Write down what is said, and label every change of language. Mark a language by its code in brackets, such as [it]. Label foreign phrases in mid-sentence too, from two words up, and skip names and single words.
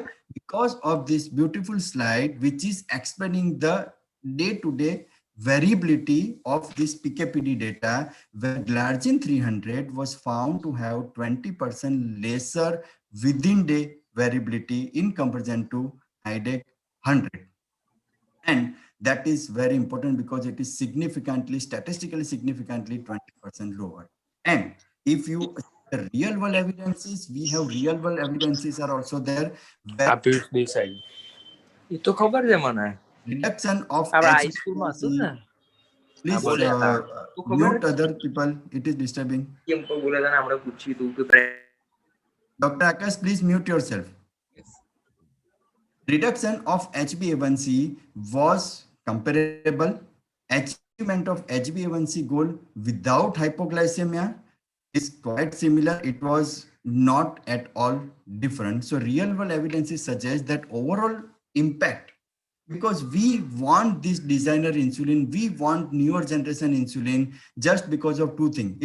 [en] Because of this beautiful slide, which is explaining the day-to-day variability of this PKPD data, where glargine 300 was found to have 20% lesser within day variability in comparison to IDEC 100. And that is very important because it is significantly, statistically significantly 20% lower. And if you the real world evidences, we have real world evidences are also there where [gu] itu ખબર છે મને [en] reduction of [gu] આપડા હાઈ સ્કૂલમાં હતું ને [en] please mute other people, it is disturbing. [gu] કેમ કોઈ બોલે છે ને આપણે પૂછ્યું હતું કે [en] Dr. Akash, please mute yourself. Yes. Reduction of HbA1c was comparable. Achievement of HbA1c goal without hypoglycemia is quite similar. It was not at all different. So real world evidences suggest that overall impact, because we want this designer insulin, we want newer generation insulin just because of two things.